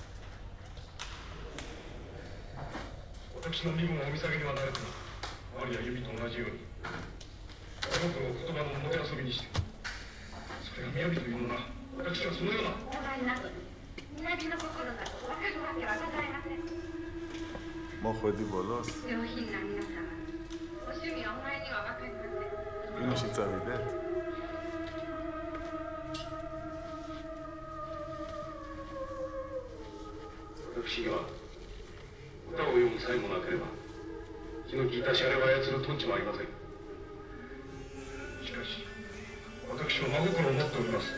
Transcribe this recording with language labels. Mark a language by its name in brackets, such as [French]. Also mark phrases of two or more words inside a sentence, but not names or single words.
[Japanese] 私の身分はお見下げにはなれず、マリア由美と同じように、あの子の言葉のもてあそびにして、それが雅というのな、私はそのような。お前などに、南の心など分かるわけはございません。 [Georgian] მოხვედი ბოლოს? [Japanese] 上品な皆様、お趣味はお前には分かりません。 [Georgian] კინოში წავიდეთ? [Japanese] 私には歌を読む才もなければ気の利いたシャレを操るトンチもありません。しかし私は真心を持っております。